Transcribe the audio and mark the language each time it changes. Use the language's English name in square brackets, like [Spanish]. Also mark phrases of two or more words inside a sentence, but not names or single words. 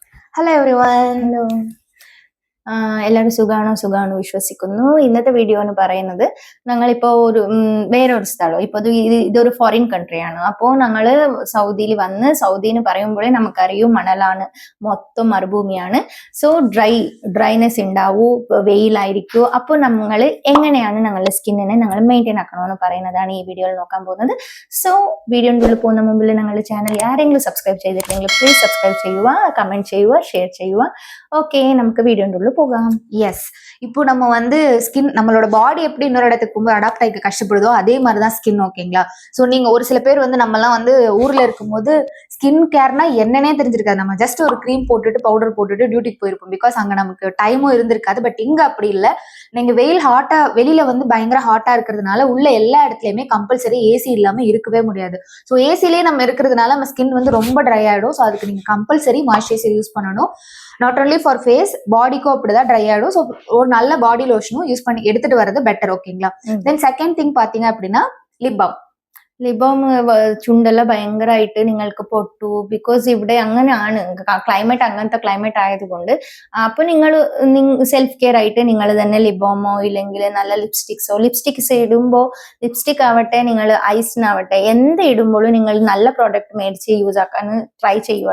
[English] Hello everyone. [Malayalam] ഹലോ എല്ലാവരും സുഖാണോ വിശ്വസിക്കുന്നു. ഇന്നത്തെ വീഡിയോ എന്ന് പറയുന്നത് ഞങ്ങളിപ്പോ വേറൊരു സ്ഥലം ഇപ്പൊ ഇതൊരു ഫോറിൻ കൺട്രിയാണ്. അപ്പോൾ ഞങ്ങള് സൗദിയിൽ വന്ന് സൗദിന്ന് പറയുമ്പോഴേ നമുക്കറിയും മണലാണ്, മൊത്തം മരുഭൂമിയാണ്. [English] so dryness [Malayalam] ഉണ്ടാവൂ, വെയിലായിരിക്കും. അപ്പോൾ നമ്മൾ എങ്ങനെയാണ് ഞങ്ങളുടെ സ്കിന്നിനെ ഞങ്ങൾ മെയിൻറ്റെയിൻ ആക്കണമെന്ന് പറയുന്നതാണ് ഈ വീഡിയോയിൽ നോക്കാൻ പോകുന്നത്. സോ വീഡിയോൻ്റെ ഉള്ളിൽ പോകുന്ന മുമ്പിൽ ഞങ്ങളുടെ ചാനൽ ആരെങ്കിലും സബ്സ്ക്രൈബ് ചെയ്തിട്ടുണ്ടെങ്കിൽ [English] please subscribe [Malayalam] ചെയ്യുക, കമന്റ് ചെയ്യുക, ஷேர் ചെയ്യുക. [Tamil] ஓகே, நமக்கு வீடியோன்ற உள்ள போகலாம். எஸ், இப்போ நம்ம வந்து ஸ்கின் நம்மளோட பாடி எப்படி இன்னொரு இடத்துக்கு போகும்போது அடாப்ட் ஆகிக்க கஷ்டப்படுதோ அதே மாதிரிதான் ஸ்கின். ஓகேங்களா? ஸோ நீங்க ஒரு சில பேர் வந்து நம்மலாம் வந்து ஊர்ல இருக்கும்போது ஸ்கின் கேர்னா என்னன்னே தெரிஞ்சிருக்காது. நம்ம ஜஸ்ட் ஒரு க்ரீம் போட்டுட்டு பவுடர் போட்டுட்டு டியூட்டிக்கு போயிருப்போம். பிகாஸ் அங்க நமக்கு டைமும் இருந்திருக்காது. பட் இங்க அப்படி இல்லை. நீங்க வெயில் ஹாட்டா வெளியில வந்து பயங்கர ஹாட்டா இருக்கிறதுனால உள்ள எல்லா இடத்துலயுமே [English] compulsory AC [Tamil] இல்லாம இருக்கவே முடியாது. ஸோ ஏசிலேயே நம்ம இருக்கிறதுனால நம்ம ஸ்கின் வந்து ரொம்ப ட்ரை ஆயிடும். ஸோ அதுக்கு நீங்க [English] compulsory moisturizer use [Tamil] பண்ணணும். [English] not only for face, [Tamil] பாடிக்கும் அப்படிதான் ட்ரை ஆயிடும். ஸோ ஒரு நல்ல பாடி லோஷனும் யூஸ் பண்ணி எடுத்துட்டு வர்றது பெட்டர். ஓகேங்களா? [English] then second thing [Tamil] பாத்தீங்க அப்படின்னா [English] lip balm. [Malayalam] ലിബോം ചുണ്ടെല്ലാം ഭയങ്കരമായിട്ട് നിങ്ങൾക്ക് പൊട്ടു. ബിക്കോസ് ഇവിടെ അങ്ങനെയാണ് ക്ലൈമറ്റ്, അങ്ങനത്തെ ക്ലൈമറ്റ് ആയതുകൊണ്ട്. അപ്പൊ നിങ്ങൾ [English] self care [Malayalam] ആയിട്ട് നിങ്ങൾ തന്നെ ലിബോമോ ഇല്ലെങ്കിൽ നല്ല ലിപ്സ്റ്റിക്സ് ഇടുമ്പോൾ ലിപ്സ്റ്റിക് ആവട്ടെ, നിങ്ങൾ ഐസിനാവട്ടെ, എന്ത് ഇടുമ്പോഴും നിങ്ങൾ നല്ല പ്രോഡക്റ്റ് മേടിച്ച് യൂസ് ആക്കാൻ ട്രൈ ചെയ്യുക.